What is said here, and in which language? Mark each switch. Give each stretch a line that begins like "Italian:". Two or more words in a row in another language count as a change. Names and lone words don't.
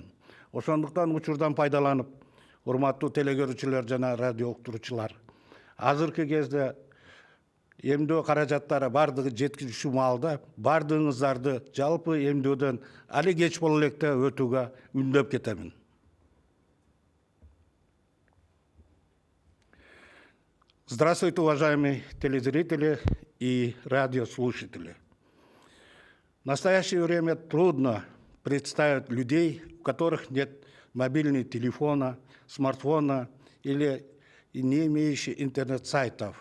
Kyrgyz: Ошондуктан учурдан пайдаланып, урматтуу телегөрүүчүлөр жана радио уктуруучулар, азыркы кезде эмдөө каражаттары бардыгы жеткиликтүү маалда бардыгыңыздарды жалпы эмдөөдөн али кеч боло электе өтүүгө үндөп кетемин.
Russian: Здравствуйте, уважаемые телезрители и радиослушатели. В настоящее время трудно представить людей, у которых нет мобильного телефона, смартфона или не имеющих интернет-сайтов.